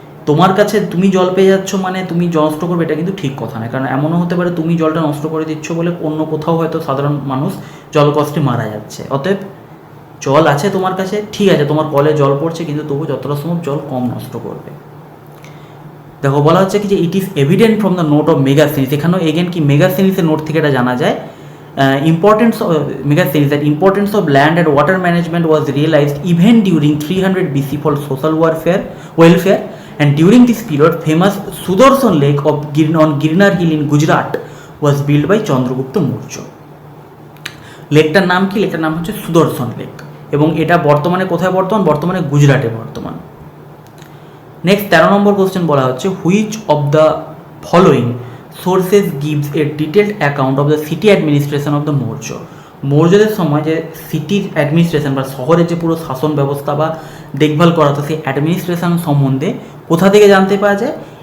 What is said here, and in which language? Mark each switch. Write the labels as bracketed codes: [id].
[bn] তোমার কাছে তুমি জল পেয়ে যাচ্ছ মানে তুমি জল নষ্ট করবে, এটা কিন্তু ঠিক কথা নয়। কারণ এমনও হতে পারে তুমি জলটা নষ্ট করে দিচ্ছ বলে অন্য কোথাও হয়তো সাধারণ মানুষ জল কষ্টে মারা যাচ্ছে। অতএব জল আছে তোমার কাছে, ঠিক আছে, তোমার কলে জল পড়ছে, কিন্তু তবু যতটা সম্ভব জল কম নষ্ট করবে। দেখো বলা হচ্ছে কি যে [en] It is evident from the note of Megasthenes. [bn] এখানেও এগেন কি মেগাসথেনিসের নোট থেকে এটা জানা যায়। [en] Importance of Megasthenes, that importance of land and water management was realised even during 300 BC for social welfare, and during this period famous Sudarshan Lake of on Girnar Hill in Gujarat was built by Chandragupta Maurya। [bn] লেকটার নাম কি? লেকটার নাম হচ্ছে সুদর্শন lake, এবং এটা বর্তমানে কোথায় বর্তমানে গুজরাটে বর্তমান। নেক্সট 13 নম্বর কোশ্চেন বলা হচ্ছে, [en] Which of the following sources gives a detailed account of the city administration of the Maurya. [bn] মৌর্যদের সময় যে সিটির অ্যাডমিনিস্ট্রেশন বা শহরের যে পুরো শাসন ব্যবস্থা বা দেখভাল করা হতো, সেই অ্যাডমিনিস্ট্রেশন সম্বন্ধে কোথা থেকে জানতে পাওয়া যায়?